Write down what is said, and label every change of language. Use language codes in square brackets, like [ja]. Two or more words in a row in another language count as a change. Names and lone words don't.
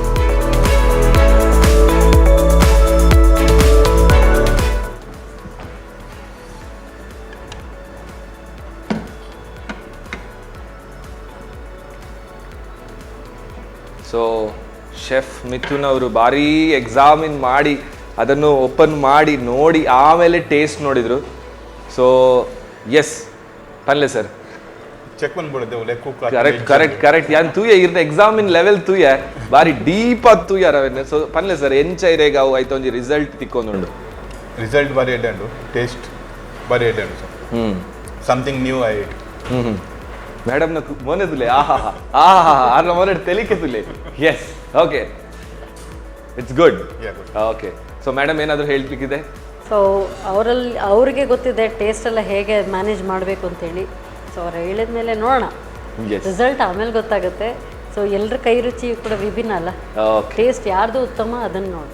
[kn] ಸೊ ಶೆಫ್ ಮಿಥುನ್ ಅವರು ಭಾರಿ ಎಕ್ಸಾಮಿನ್ ಮಾಡಿ ಅದನ್ನು ಓಪನ್ ಮಾಡಿ ನೋಡಿ ಆಮೇಲೆ ಟೇಸ್ಟ್ ನೋಡಿದ್ರು. [en] So yes [tcy] ಪನ್ಲೆ ಸರ್, [kn] ಚೆಕ್ ಬಂದ್ಬಿಡುತ್ತೆ ಒಳ್ಳೆ ಕುಕ್. [tcy] ಕರೆಕ್ಟ್ ಯಾನ್ ತೂಯ ಇರ್ನ [en] examine level [tcy] ತೂಯ ಬಾರಿ ಡೀಪ್ ಆಗಿ ತೂಯ ರವೆನೆ. ಸೊ ಪನ್ಲೆ ಸರ್ ಎಂಚ ಇರೇಗ ಅವು ಆಯ್ತು ಒಂಜಿ ರಿಸಲ್ಟ್ ತಿಕ್ಕೊಂದುಂಡು. ರಿಸಲ್ಟ್ ಬಾರಿ ಎಡ್ಡೆ ಟೇಸ್ಟ್ ಬಾರಿ ಎಡ್ಡೆ ಸರ್. [en] Something new I [tcy] ಮೇಡಮ್ ನ ಮೊನೆದುಲೆ ಆರ್ನ ಮೊನೆ ತೆಲಿಕೆ ತುಲೆ. [en] Yes, okay, it's good. [kn] ಓಕೆ, ಸೊ ಮೇಡಮ್ ಏನಾದರೂ ಹೇಳ್ಲಿಕ್ಕಿದೆ? ಸೊ ಅವರಿಗೆ ಗೊತ್ತಿದೆ ಟೇಸ್ಟ್ ಎಲ್ಲ ಹೇಗೆ ಮ್ಯಾನೇಜ್ ಮಾಡಬೇಕು ಅಂತೇಳಿ. ಸೊ ಅವ್ರು ಹೇಳಿದ ಮೇಲೆ ನೋಡೋಣ, ರಿಸಲ್ಟ್ ಆಮೇಲೆ ಗೊತ್ತಾಗುತ್ತೆ. ಸೊ ಎಲ್ಲರ ಕೈ ರುಚಿ ಕೂಡ ವಿಭಿನ್ನ ಅಲ್ಲ, ಟೇಸ್ಟ್ ಯಾರ್ದು ಉತ್ತಮ ಅದನ್ನು ನೋಡಿ.